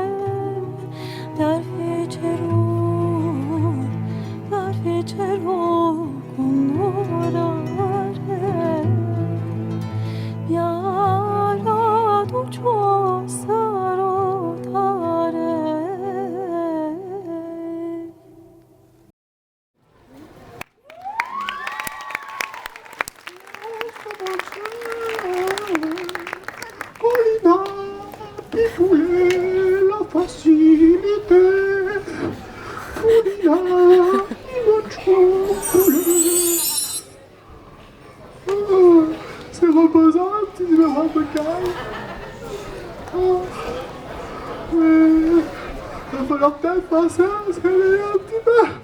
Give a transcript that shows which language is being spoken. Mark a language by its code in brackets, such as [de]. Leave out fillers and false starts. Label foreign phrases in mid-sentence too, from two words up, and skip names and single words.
[ro] Dar fi cerul cu norare mi-ar aduce o sărutare. [fr] Colina, picoule, la facilité. Colina, c'est reposant, un petit numéro un peu calme. Il va falloir peut-être penser à se réveiller un petit peu.